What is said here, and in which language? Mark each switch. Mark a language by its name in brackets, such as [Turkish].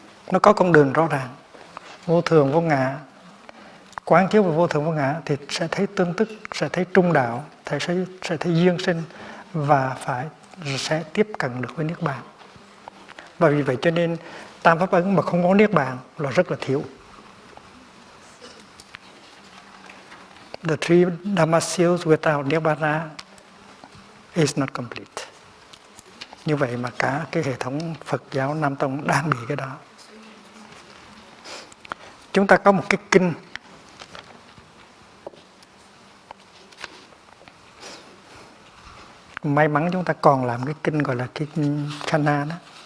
[Vietnamese] Nó có con đường rõ ràng. Vô thường vô ngã, quán chiếu về vô thường vô ngã thì sẽ thấy tương tức, sẽ thấy trung đạo, sẽ thấy duyên sinh và sẽ tiếp cận được với Niết Bàn. Và vì vậy cho nên tam pháp ấn mà không có Niết Bàn là rất là thiếu. [English] The three Dhamma seals without Nibbana is not complete. [Vietnamese] Như vậy mà cả cái hệ thống Phật giáo Nam Tông đang bị cái đó. Chúng ta có một cái kinh may mắn chúng ta còn làm cái kinh gọi là kinh Kana đó.